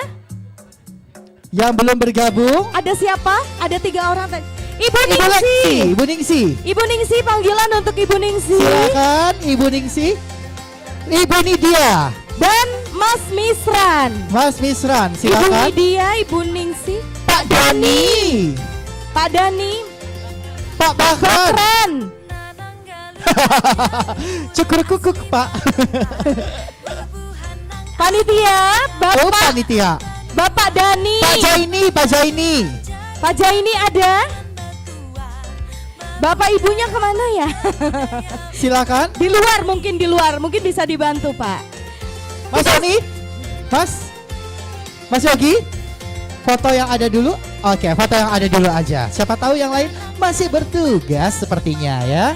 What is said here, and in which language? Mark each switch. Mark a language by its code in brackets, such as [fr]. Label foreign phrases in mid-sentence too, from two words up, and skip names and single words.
[id] Yang belum bergabung. Ada siapa? Ada 3 orang tadi. Ibu Ningsi. Ibu Ningsi, panggilan untuk Ibu Ningsi. Silakan Ibu Ningsi. Ibu Nidia dan Mas Misran. Silakan. Ibu Nidia, Ibu Ningsi, Pak Dani. Pak Pak Bahar. Cukur kukuk Pak. Panitia, Bapak. Panitia. Bapak Dani. Pak Jaini ada? Bapak ibunya kemana ya? Silakan. Di luar, mungkin bisa dibantu Pak. Mas Ani, Mas Yogi, foto yang ada dulu. Oke, foto yang ada dulu aja. Siapa tahu yang lain masih bertugas sepertinya ya.